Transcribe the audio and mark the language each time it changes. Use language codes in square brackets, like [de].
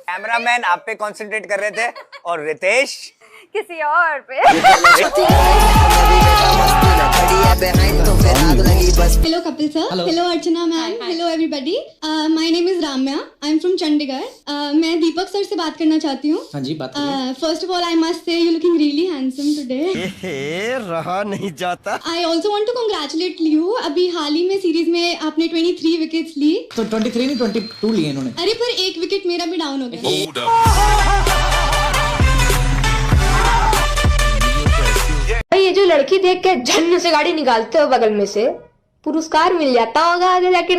[hi] Cameraman आप पे concentrate कर रहे थे और रितेश किसी और पे। [en] Hello Kapil sir. Hello Archana ma'am. Hello everybody. My name is Ramya. I'm from Chandigarh. [hi] मैं दीपक सर से बात करना चाहती हूँ. हाँ जी बात करिए. [en] First of all, I must say you're looking really handsome today. [hi] रहा नहीं जाता. [en] I also want to congratulate you. [hi] अभी हाल ही में सीरीज में आपने 23 विकेट्स ली. तो 23 नहीं 22 लिए इन्होंने. अरे पर एक विकेट मेरा भी डाउन हो गया. ये जो लड़की देख के झन्न से गाड़ी निकालते हो बगल में से, पुरस्कार मिल जाता होगा आगे जाके.